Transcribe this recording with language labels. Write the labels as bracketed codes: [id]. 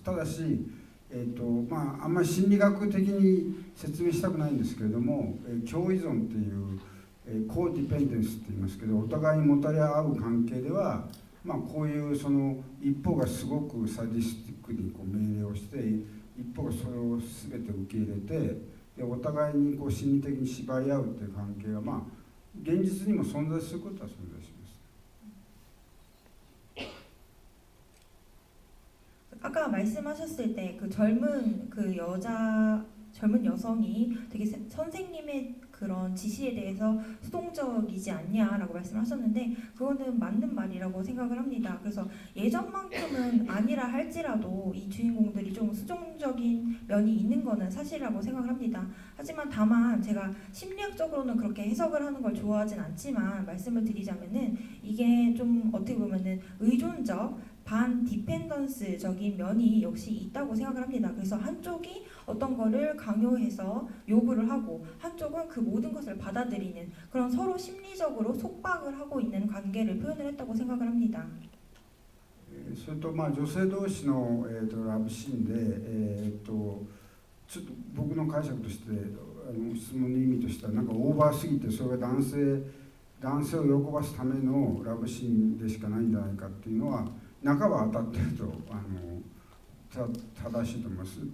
[ja] ただし、あんまり心理学的に説明したくないんですけれども、共依存っていう、コーディペンデンスって言いますけど、お互いにもたれ合う関係では、こういうその一方がすごくサディスティックにこう命令をして一方がそれを全て受け入れて、でお互いにこう心理的に縛り合うっていう関係が現実にも存在することは存在します。 [ko] 아까 말씀하셨을 때 그 젊은 여성이 되게 선생님의 그런 지시에 대해서 수동적이지 않냐라고 말씀하셨는데 그거는 맞는 말이라고 생각을 합니다. 그래서 예전만큼은 아니라 할지라도 이 주인공들이 좀 수동적인 면이 있는 거는 사실이라고 생각을 합니다. 하지만 다만 제가 심리학적으로는 그렇게 해석을 하는 걸 좋아하진 않지만 말씀을 드리자면은 이게 좀 어떻게 보면은 의존적 반 디펜던스적인 면이 역시 있다고 생각을 합니다. 그래서 한쪽이 어떤 거를 강요해서 요구를 하고 한쪽은 그 모든 것을 받아들이는 그런 서로 심리적으로 속박을 하고 있는 관계를 표현을 했다고 생각을 합니다. [ja] それと女性同士の、ラブシーンで、ちょっと僕の解釈として質問の意味としてはなんかオーバーすぎてそれが男性を喜ばすためのラブシーンでしかないんじゃないかっていうのは半ば当たってると正しいと思います。